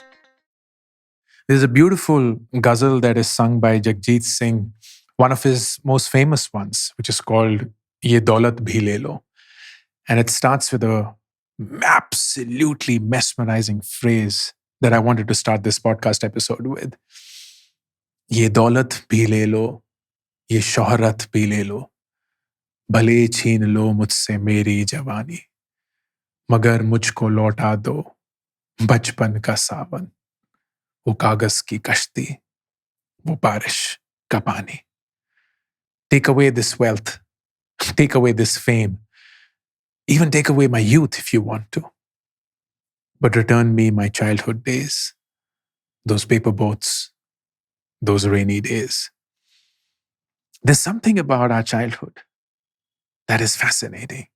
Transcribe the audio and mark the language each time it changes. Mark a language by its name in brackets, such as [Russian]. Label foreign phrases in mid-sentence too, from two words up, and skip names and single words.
[English] There's a beautiful ghazal that is sung by Jagjit Singh, one of his most famous ones, which is called Ye Daulat Bhi Le Lo. And it starts with a absolutely mesmerizing phrase that I wanted to start this podcast episode with. [Urdu] یہ دولت بھی لے لو، یہ شہرت بھی لے لو، بھلے چھین لو مجھ سے میری جوانی، مگر مجھ کو لوٹا دو، بچپن کا ساون، وہ کاغذ کی کشتی، وہ بارش کا پانی. [English] Take away this wealth, take away this fame, even take away my youth if you want to. But return me my childhood days, those paper boats, those rainy days. There's something about our childhood that is fascinating.